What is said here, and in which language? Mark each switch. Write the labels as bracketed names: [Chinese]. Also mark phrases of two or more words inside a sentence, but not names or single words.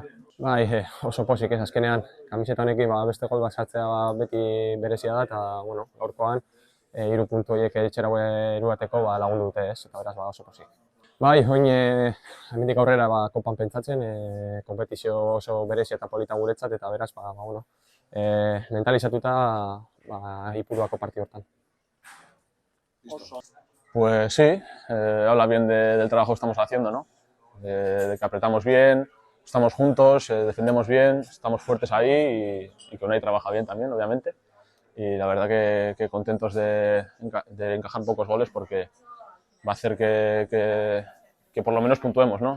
[Basque] Bai, oso pozik ez, azkenean kamiseta honekin beste gol bat sartzea beti berezia da eta gaurkoan 3 puntu horiek etxera eruateko lagundu dute ez, eta beraz oso pozik. Bai, oin hemendik aurrera kopan pentsatzen, konpetizio oso berezia eta polita guretzat eta beraz mentalizatuta Ipuruako partido hortan. [Spanish] Pues sí, habla bien del trabajo que estamos haciendo, ¿no? De que apretamos bien, estamos juntos, defendemos bien, estamos fuertes ahí y que Unai trabaja bien también, obviamente. Y la verdad que contentos de encajar pocos goles porque va a hacer que por lo menos puntuemos, ¿no?